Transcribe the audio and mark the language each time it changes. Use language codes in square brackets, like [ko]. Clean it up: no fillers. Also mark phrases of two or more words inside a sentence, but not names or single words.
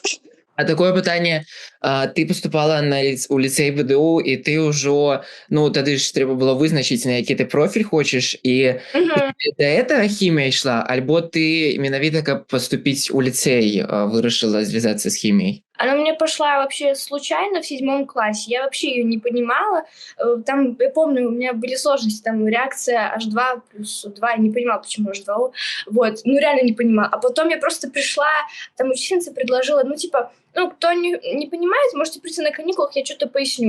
[be] А такое пытанне, ты паступала у ліцэй ВДУ, і ты ўжо, тады ж трэба было вызначыць, на які ты профіль хочаш, і [ru] да этого [be] хімія ішла, альбо ты менавіта, каб паступіць у ліцэй, вырашыла звязацца з хіміяй? [ru] Она мне пошла вообще случайно в 7 классе. Я вообще ее не понимала. Там, я помню, у меня были сложности. Там реакция H2 плюс 2. Я не понимала, почему H2O. Вот. Реально не понимала. А потом я просто пришла, там учительница предложила, кто не понимает, можете прийти на каникулах, я что-то поясню.